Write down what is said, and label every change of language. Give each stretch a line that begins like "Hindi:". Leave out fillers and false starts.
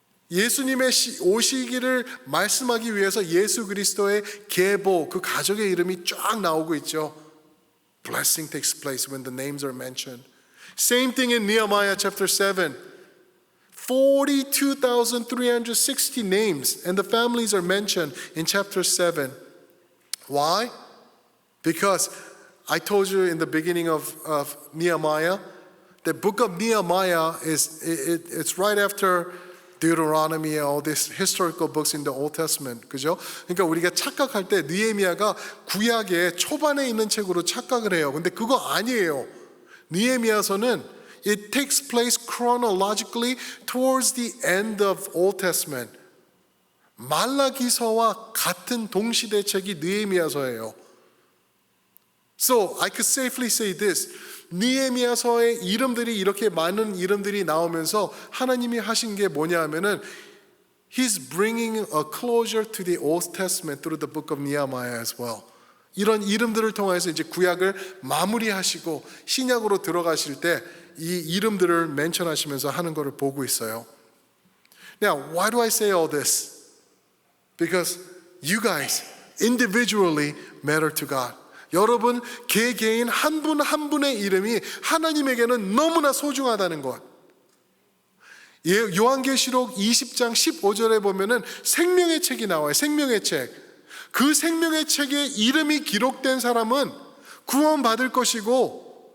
Korean: 예수님의 오시기를 말씀하기 위해서 예수 그리스도의 계보, 그 가족의 이름이 쫙 나오고 있죠.
English: Blessing takes place when the names are mentioned. Same thing in Nehemiah chapter 7. 42,360 names and the families are mentioned in chapter 7. Why? Because I told you in the beginning of Nehemiah, the book of Nehemiah it's right after Deuteronomy and all these historical books in the Old Testament.
Korean: 그죠? 그러니까 우리가 착각할 때 느헤미야가 구약의 초반에 있는 책으로 착각을 해요. 근데 그거 아니에요.
English: 느헤미야서는 it takes place chronologically towards the end of Old Testament.
Korean: 말라기서와 같은 동시대 책이 느헤미야서예요.
English: So I could safely say this.
Korean: 느헤미야서의 이름들이 이렇게 많은 이름들이 나오면서 하나님이 하신 게 뭐냐 하면은
English: He's bringing a closure to the Old Testament through the book of Nehemiah as well.
Korean: 이런 이름들을 통해서 이제 구약을 마무리하시고 신약으로 들어가실 때 이 이름들을 멘션하시면서 하는 것을 보고 있어요.
English: Now, why do I say all this? Because you guys individually matter to God.
Korean: 여러분 개개인 한 분 한 분의 이름이 하나님에게는 너무나 소중하다는 것. 요한계시록 20장 15절에 보면은 생명의 책이 나와요. 생명의 책. 그 생명의 책에 이름이 기록된 사람은 구원받을 것이고